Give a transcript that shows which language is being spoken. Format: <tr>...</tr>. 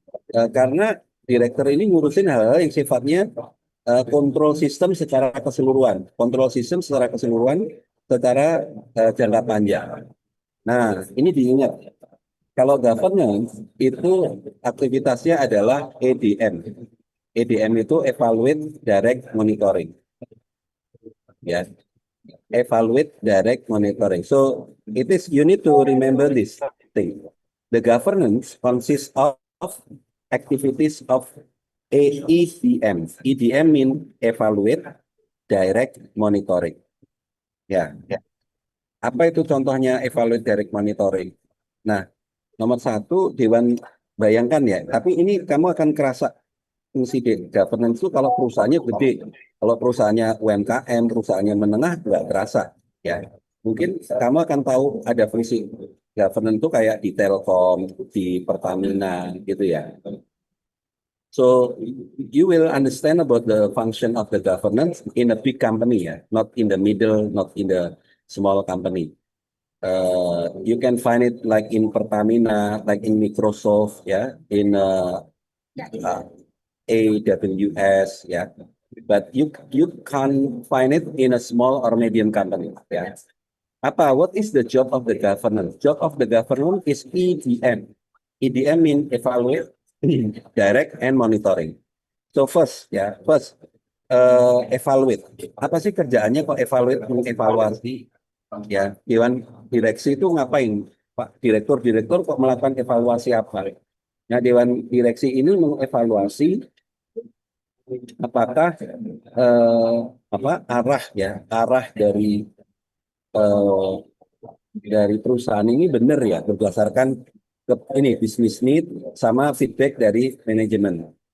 <id>Karena direktur ini ngurusin hal-hal yang sifatnya kontrol sistem secara keseluruhan, kontrol sistem secara keseluruhan secara jangka panjang. Nah, ini diingat. Kalau governance itu aktivitasnya adalah EDM. EDM itu Evaluate, Direct, Monitoring.</id> <en>Ya, Evaluate, Direct, Monitoring. So, it is you need to remember this thing. The governance consists of activities of EDM. EDM mean Evaluate, Direct, Monitoring.</en> <id>Ya, apa itu contohnya Evaluate, Direct, Monitoring? Nah, nomor satu, Dewan, bayangkan ya, tapi ini kamu akan kerasa fungsi governance itu kalau perusahaannya gede, kalau perusahaannya UMKM, perusahaannya menengah, nggak terasa. Ya, mungkin kamu akan tahu ada fungsi governance itu kayak di Telkom, di Pertamina, gitu ya.</id> <en>So you will understand about the function of the governance in a big company, ya, not in the middle, not in the small company. You can find it like in Pertamina, like in Microsoft, ya, in uh, AWS, ya. But you can't find it in a small or medium company, ya.</en> <id>Apa?</id> <en>What is the job of the governance? Job of the governance is EDM. EDM mean evaluate, direct, and monitoring. So first, ya, first evaluate.</en> <id>Apa sih kerjaannya kok evaluate, mengevaluasi? Ya, Dewan Direksi itu ngapain? Pak Direktur kok melakukan evaluasi apa? Nah, Dewan Direksi ini mengevaluasi apakah eh, apa arah ya arah eh, dari perusahaan ini benar ya berdasarkan ini bisnis need sama feedback dari manajemen.</id>